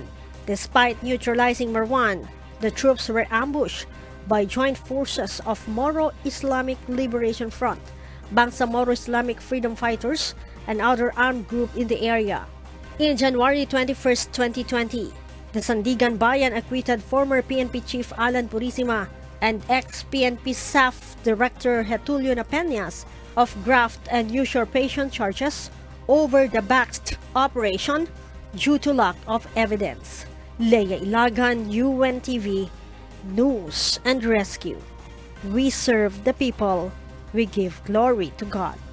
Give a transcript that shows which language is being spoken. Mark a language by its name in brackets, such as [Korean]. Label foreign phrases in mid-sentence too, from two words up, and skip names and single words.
[English] Despite neutralizing Marwan, the troops were ambushed by joint forces of Moro Islamic Liberation Front, Bangsamoro Islamic Freedom Fighters, and other armed group in the area. In January 21, 2020, the Sandigan Bayan acquitted former PNP Chief Alan Purisima and ex-PNP SAF Director Getulio Napeñas of graft and usurpation charges over the botched operation due to lack of evidence. Leia Ilagan, UNTV, News and Rescue. We serve the people, we give glory to God.